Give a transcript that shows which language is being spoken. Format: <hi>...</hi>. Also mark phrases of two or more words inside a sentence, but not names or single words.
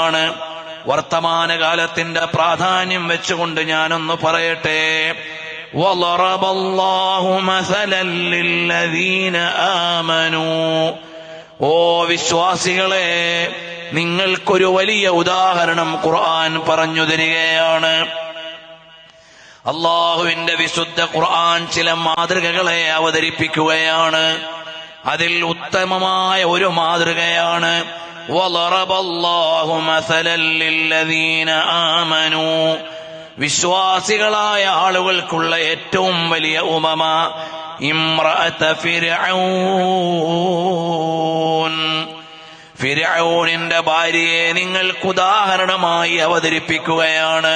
<ml>എന്നുള്ളതാണ്. വർത്തമാനകാലത്തിന്റെ പ്രാധാന്യം വെച്ചുകൊണ്ട് ഞാനൊന്ന് പറയട്ടെ.</ml> <ar>وَضَرَبَ اللَّهُ مَثَلًا لِّلَّذِينَ آمَنُوا.</ar> <ml>ഓ വിശ്വാസികളെ, നിങ്ങൾക്കൊരു വലിയ ഉദാഹരണം ഖുർആൻ പറഞ്ഞു തരികയാണ്. അള്ളാഹുവിന്റെ വിശുദ്ധ ഖുർആൻ ചില മാതൃകകളെ അവതരിപ്പിക്കുകയാണ്. അതിൽ ഉത്തമമായ ഒരു മാതൃകയാണ്</ml> <ar>وَضَرَبَ اللَّهُ مَثَلًا لِّلَّذِينَ آمَنُوا.</ar> <ml>വിശ്വാസികളായ ആളുകൾക്കുള്ള ഏറ്റവും വലിയ ഉപമ ഇംറഅത ഫിർഔൻ. ഫിർഔനിന്റെ ഭാര്യയെ നിങ്ങൾക്ക് ഉദാഹരണമായി അവതരിപ്പിക്കുകയാണ്.</ml>